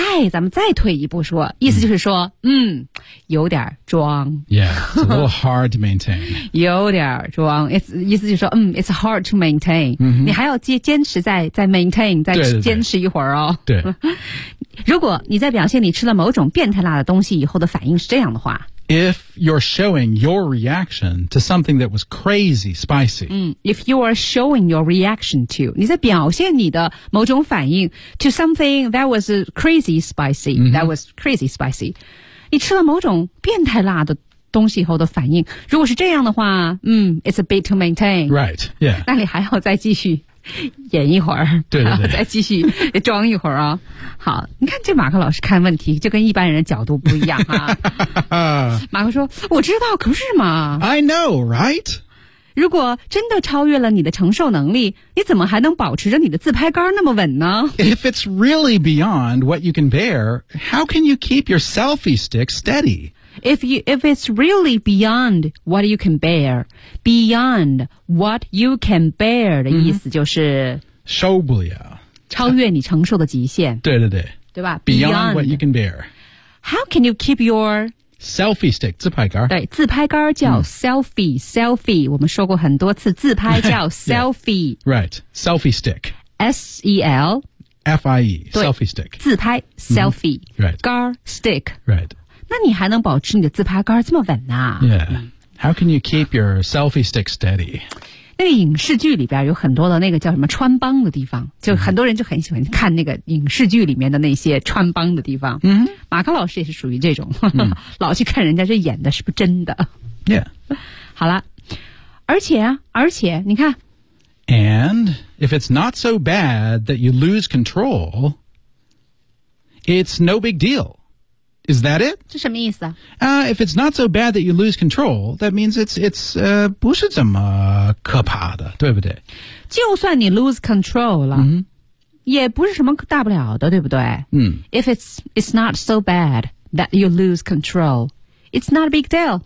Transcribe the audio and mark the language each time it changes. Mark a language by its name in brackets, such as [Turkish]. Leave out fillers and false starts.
[Chinese] 咱们再退一步说，意思就是说，有点装。 [English] Yeah, it's a little hard to maintain [Chinese] 。 有点装 ，It's 意思就是说， [English] It's hard to maintain、 mm-hmm.。 [Chinese] 你还要坚持再 maintain， 再坚持一会儿哦。对, 对, 对。如果你在表现你吃了某种变态辣的东西以后的反应是这样的话。 [English] If you're showing your reaction to something that was crazy spicy. If you are showing your reaction to, [Chinese] 你在表现你的某种反应 [English] to something that was crazy spicy,、 mm-hmm. that was crazy spicy. [Chinese] 你吃了某种变态辣的东西以后的反应。如果是这样的话 [English] it's a bit to maintain. Right, yeah. [Chinese] 那你还要再继续演一会儿对对对然后再继续装一会儿啊、哦。好你看这马克老师看问题就跟一般人的角度不一样啊。马克说我知道可是嘛。 [English] I know, right? [Chinese] 如果真的超越了你的承受能力你怎么还能保持着你的自拍杆那么稳呢 [English] If it's really beyond what you can bear, how can you keep your selfie stick steady? If it's really beyond what you can bear, beyond what you can bear [Chinese] 的意思就是受不了，超越你承受的极限。对对对，对吧 [English] ？Beyond what you can bear. How can you keep your selfie stick 自拍杆？ [Chinese] 对，自拍杆叫 selfie、selfie。我们说过很多次，自拍叫 selfie。 [English] Yeah, right, selfie stick. S E L F I E selfie stick. [Chinese] 自拍 selfie、 [English] right. [Chinese] 杆 stick. [English] Right. [Chinese] 那你还能保持你的自拍杆这么稳呢、啊、 [English] Yeah. How can you keep your selfie stick steady? [Chinese] 那个影视剧里边有很多的那个叫什么穿帮的地方就很多人就很喜欢看那个影视剧里面的那些穿帮的地方。 Mm-hmm. 马克老师也是属于这种老去看人家这演的是不是真的。 [English] Yeah. [Chinese] 好了。而且你看。 [English] And if it's not so bad that you lose control, it's no big deal. Is that it? [Chinese] 这什么意思 [English] 啊、If it's not so bad that you lose control, that means it's [Chinese] 不是这么可怕的，对不对？就算你 lose control 了、 mm-hmm. 也不是什么大不了的，对不对？ [English] If it's not so bad that you lose control, it's not a big deal.